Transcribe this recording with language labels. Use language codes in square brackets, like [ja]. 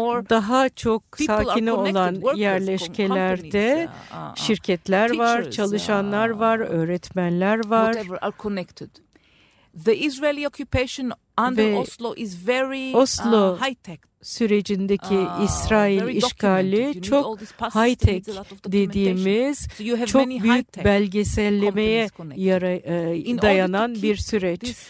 [tr] Daha çok sakin olan yerleşkelerde şirketler var. Var, çalışanlar var, öğretmenler var. [en] Whatever are connected. The Israeli occupation under Oslo is very high-tech. [tr] Sürecindeki İsrail işgali çok high-tech dediğimiz, çok büyük belgesellemeye dayanan bir süreç.